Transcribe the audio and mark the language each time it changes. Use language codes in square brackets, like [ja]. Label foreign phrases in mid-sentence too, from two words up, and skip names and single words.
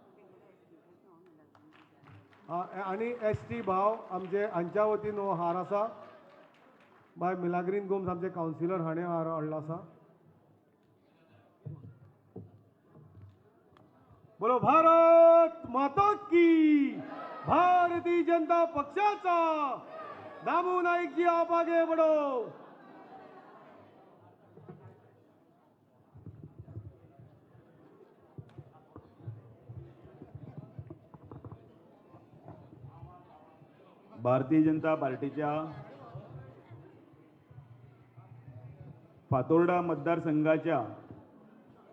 [kok] आणि एस टी भाव आमचे हांच्या वतीन हो हार आसा बाय मिलाग्रीन गोम्स आमचे कावन्सिलर हाणें हार हाडलो आसा [hi] बोलो भारत माता की [kok] भारतीय जनता पक्षाचा दामू नाईक जी [hi] आप आगे बढ़ो [kok] भारतीय जनता पार्टीच्या फातोर्डा मतदारसंघाच्या आयच्या